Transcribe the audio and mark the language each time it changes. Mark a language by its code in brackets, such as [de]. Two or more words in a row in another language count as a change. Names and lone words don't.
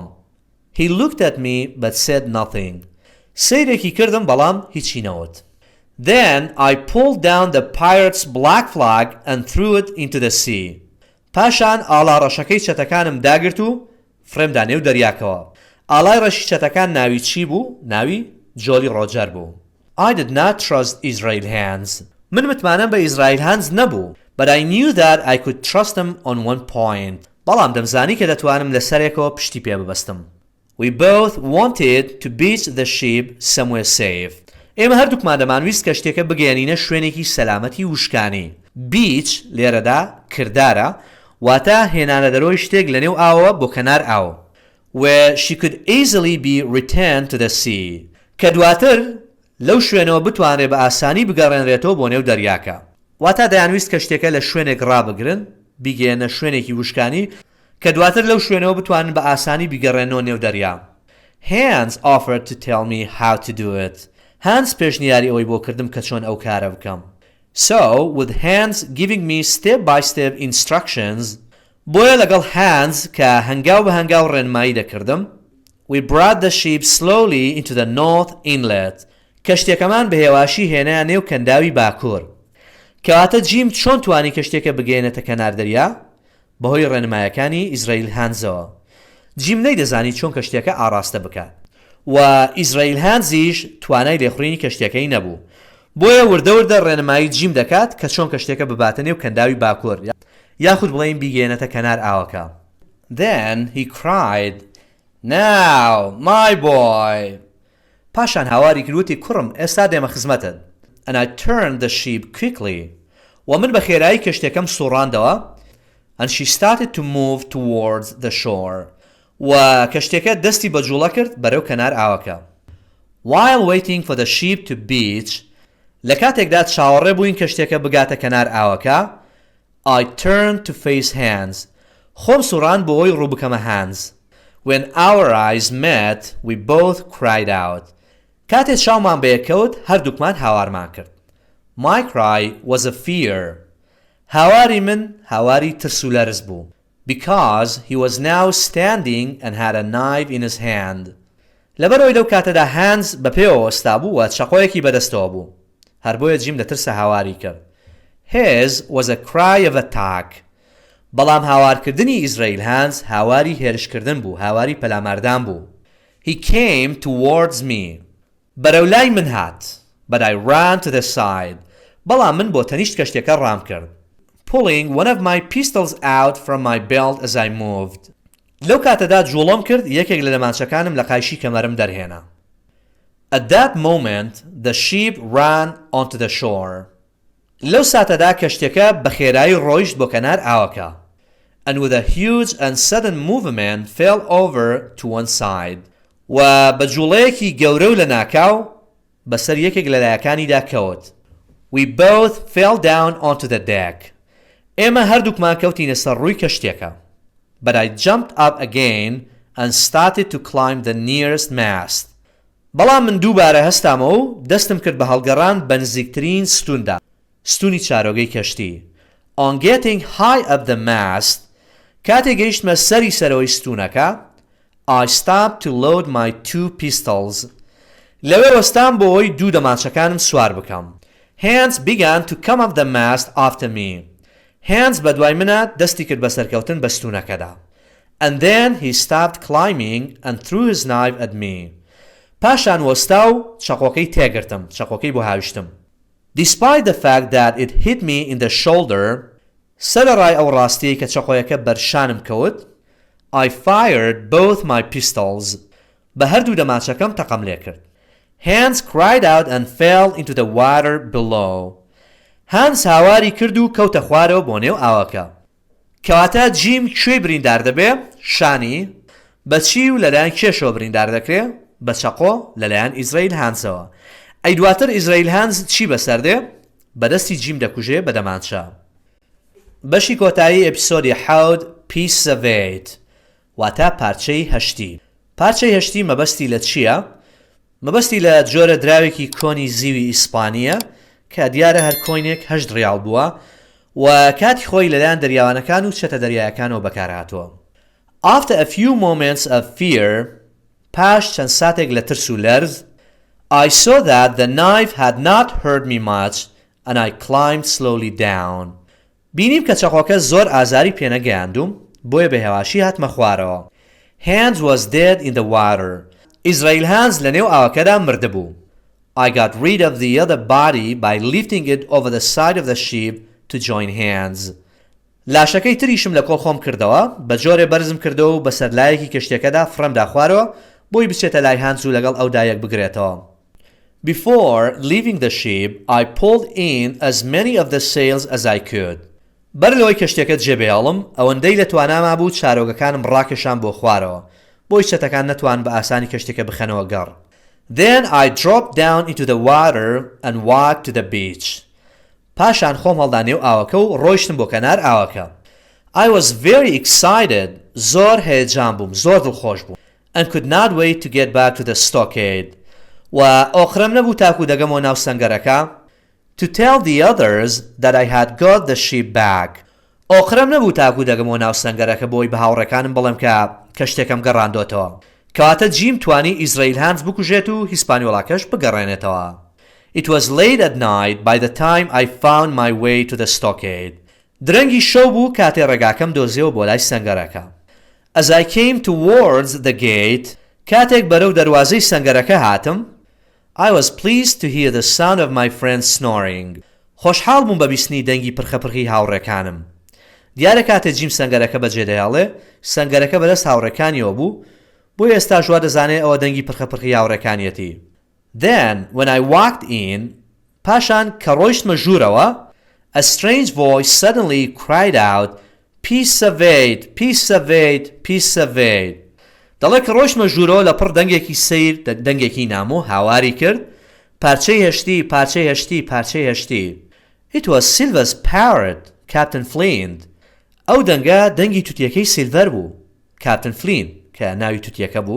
[en] He looked at me but said nothing. [ckb] سەیرێکی کردم بەڵام هیچی نەوت. [en] Then I pulled down the pirate's black flag and threw it into the sea. [ckb] پاشان ئاڵا ڕەشەکەی چەتەکانم داگرت و فرێمدا نێو دەریاکەوە. ئاڵای ڕەشی چەتەکان ناوی چی بوو؟ ناوی جۆلی ڕۆجەر بوو. [en] I did not trust Israel Hands. [ckb] من متمانەم بە ئیزراییل هانز نەبوو. [en] But I knew that I could trust him on one point. [ckb] بەڵام دەمزانی کە دەتوانم لەسەرێکەوە پشتی پێ ببەستم. [en] We both wanted to beach the ship somewhere safe. [ckb] ئێمە هەردووکمان دەمانویست کەشتێکە بگەێنینە شوێنێکی سەلامەتی وشکانی. بیچ لێرەدا کردارە واتە هێنانە دەرۆی شتێک لە نێو ئاوە بۆ کەنار ئاو. [en] where she could easily be returned to the sea. [ckb] کە دواتر لەو شوێنەوە بتوانرێت بە ئاسانی بگەڕێنرێتەوە بۆ نێو دەریاکە. واتە دەیانویست کە شتێکە لە شوێنێک ڕابگرن بیگەێنە شوێنێکی وشکانی کە دواتر لەو شوێنەوە بتوانن بە ئاسانی بیگەڕێنەوە نێو دەریا. [en] Hans offered to tell me how to do it. [ckb] Hans پێشنیاری ئەوەی بۆ کردم کە چۆن ئەو کارە بکەم. [en] So, with Hans giving me step-by-step instructions, [ckb] بۆیە لەگەڵ Hans کە هەنگاو بە هەنگاو ڕێنمایی دەکردم، [en] we brought the ship slowly into the north inlet. [ckb] کەشتێکەمان بە هێواشی هێنایان نێو کەنداوی باکوور. کەواتە جیم چۆن توانی کەشتێکە بگەێنێتە کەنار دەریا؟ بەهۆی ڕێنمایەکانی ئیزرائیل هانزەوە. جیم نەیدەزانی چۆن کەشتێکە ئاراستە بکات. و ئیزرائیل هانزیش توانای لێخوڕینی کەشتێکەی نەبوو. بۆیە وردە ڕێنمایی جیم دەکات کە چۆن کەشتێکە بباتە نێو کەنداوی باکوور یاخود بڵێین بیگەێنێتە کەنار ئاوەکە. [en] Then he cried, "Now, my boy!" [ckb] پاشان هاواری کردوتی کوڕم ئێستا دێمە خزمەتت. [en] And I turned the ship quickly. [ckb] و من بە خێرایی کەشتێکەم سوڕاندەوە. [en] And she started to move towards the shore. [ckb] و کەشتێکە دەستی بە جوڵە کرد بەرەو کەنار ئاوەکە. [en] While waiting for the ship to beach, [ckb] لە کاتێکدا چاوەڕێ بووین کەشتێکە بگاتە کەنار ئاوەکە، [en] I turned to face Hans. [ckb] خۆم سوڕان بۆ ئەوی ڕوو بکەمە Hans. [en] When our eyes met, we both cried out. [ckb] کاتێ چاومان بەیەکەوت هەردووکمان هاوارمان کرد. [en] My cry was a fear. [ckb] هاواری من هاواری ترس و لەرز بوو. [en] Because he was now standing and had a knife in his hand. [ckb] لەبەرەوەی لەو کاتەدا Hans بە پێوە وەستا بوو و چەقۆیەکی بەدەستەوە بوو. هەر بۆیە جیم لە ترسە هاواری کرد. [en] His was a cry of attack. [ckb] بەڵام هاوارکردنی ئیزرائیل هانز هاواری هێرشکردن بوو، هاواری پەلاماردان بوو. [en] He came towards me. [ckb] بەرەولای من هات. [en] But I ran to the side. [ckb] بەڵام من بۆ تەنیشت کەشتێکە ڕام کرد. [en] Pulling one of my pistols out from my belt as I moved. [ckb] لەو کاتەدا جوڵۆم کرد یەکێک لە لەمانچەکانم لە قایشی کەمەرم دەرهێنا. [en] At that moment, the ship ran onto the shore. [ckb] لەو ساتەدا کەشتێکە بە خێرایی ڕۆیشت بۆ کەنار ئاوەکە. [en] And with a huge and sudden movement fell over to one side. [ckb] و بە جوڵەیەکی گەورە و لە ناکاو بەسەر یەکێک لە لایەکانیدا کەوت. [en] We both fell down onto the deck. [ckb] ئێمە هەردووکمان کەوتینە سەر ڕووی کەشتێکە. [en] But I jumped up again and started to climb the nearest mast. [ckb] بەڵام من دووبارە هەستامەوە و دەستم کرد بە هەڵگەڕان بە نزیکترین ستوندا. ستونی چارۆگەی کەشتی. [en] On getting high up the mast, [ckb] کاتێک گەیشتمە سەری سەرەوەی ستونەکە، [en] I stopped to load my 2 pistols. [ckb] لەوێ وەستام بۆ ئەوەی دوو دەمانچەکانم سوار بکەم. [en] Hans began to come up the mast after me. [ckb] Hans بە دوای منە دەستی کرد بە سەرکەوتن بە ستونەکەدا. [en] And then he stopped climbing and threw his knife at me. [ckb] پاشان وەستا و چەقۆکەی تێگرتم، چەقۆکەی بۆ هاویشتم. [en] Despite the fact that it hit me in the shoulder, [ckb] سەرەڕای ئەو ڕاستیەی کە چەقۆیەکە بەرشانم کەوت، [en] I fired both my pistols. [ckb] بە هەردوو دەماچەکەم تەقەم لێ کرد. [en] Hans cried out and fell into the water below. [ckb] Hans هاواری کرد و کەوتە خوارەوە بۆ نێو ئاوەکە. کەواتە جیم کوێی بریندار دەبێ؟ شانی. بەچی و لەلایەن کێشەوە بریندار دەکرێ؟ بە چەقۆ لەلایەن ئیزرائیل هانزەوە. ئەی دواتر ئیزرائیل هانز چی بەسەردێ؟ بەدەستی جیم دەکوژێ بە دەمانچە. بەشی کۆتایی ئەپیسۆدی حەوت [en] Piece of 8 [ckb] واتە پارچەی هەشتی. پارچەی هەشتی مەبەستی لە چییە؟ مەبەستی لە جۆرە دراوێکی کۆنی زیوی ئیسپانیە کە دیارە هەر کۆینێک 8 ریال بووە و کاتی خۆی لەلایەن دەریاوانەکان و چەتە دەریایەکانەوە بەکارهاتووە. [en] After a few moments of fear, [ckb] پاش چەند ساتێک لە ترس و لەرز، [en] I saw that the knife had not hurt me much and I climbed slowly down. [ckb] بینیم کە چەقۆکە زۆر ئازاری پێنەگەیاندوم بۆیە بە هێواشی هاتمە خوارەوە. [en] Hans was dead in the water. [ckb] ئیزرائیل هانز لە نێو ئاوەکەدا مردبوو. [en] I got rid of the other body by lifting it over the side of the ship to join hands. [ckb] لاشەکەی تریشم لە کۆڵ خۆم کردەوە بە جۆرێ بەرزم کردەوە و بەسەر لایەکی کەشتێکەدا فڕەمدا خوارەوە بۆی بچێتە لای هانز و لەگەڵ ئەو دایەک بگرێتەوە. [en] Before leaving the ship, I pulled in as many of the sails as I could. [ckb] بەر لەوەی کەشتێکە جێبێڵم ئەوەندەی لە تواناما بوو چارۆگەکانم ڕاکێشان بۆ خوارەوە بۆی شتەکان نەتوان بە ئاسانی کەشتێکە بخەنەوە گەڕ. [en] Then I dropped down into the water and walked to the beach. [ckb] پاشان خۆم هەڵدا نێو ئاوەکە و ڕۆیشتم بۆ کەنار ئاوەکە. [en] I was very excited. [ckb] زۆر هەیەجان بووم، زۆر دڵخۆش بووم. [en] And could not wait to get back to the stockade. [ckb] و ئۆخرەم نەبوو تاکو دەگەمەوە ناو سەنگەرەکە. [en] To tell the others that I had got the ship back. [ckb] ئۆخرەم نەبوو تاکو دەگەمەوە ناو سەنگەرەکە بۆی بە هاوڕێکانم بڵێم کە کەشتێکم گەڕاندۆتەوە. کەواتە جیم توانی ئیزرائیل هانز بکوژێت و هیسپانیۆڵاکەش بگەڕێنێتەوە. [en] It was late at night by the time I found my way to the stockade. [ckb] درەنگی شەو بوو کاتێ ڕێگاکەم دۆزیەوە بۆ لای سەنگەرەکە. [en] As I came towards the gate, [ckb] کاتێک بەرەو دەروازەی سەنگەرەکە هاتم, [en] I was pleased to hear the sound of my friends snoring. [ckb] خۆشحاڵ بووم بە بیستنی دەنگی پرخەپرخی هاوڕێکانم. دیارە کاتێ جیم سەنگەرەکە بەجێدەیاڵێ سەنگەرەکە بەدەست هاوڕێکانیەوە بوو بۆ ئێستا ژوا دەزانێ ئەوە دەنگی پرخەپرخی هاوڕێکانیەتی. [en] Then when I walked in, [ckb] پاشان کە ڕۆیشتمە ژوورەوە, [en] a strange voice suddenly cried out, Peace Savate, Peace Savate, Peace Savate. [ckb] دەڵێ کە ڕۆیشتمە ژوورەوە لە پڕ دەنگێکی سیر دەنگێکی نامۆ هاواری کرد, پارچەی هەشتی, پارچەی هەشتی, پارچەی هەشتی. [en] It was Silver's parrot, Captain Flint. [ckb] ئەو دەنگە دەنگی توتیەکەی سیلڤەر بوو, Captain Flint, کە ناوی توتیەکە بوو.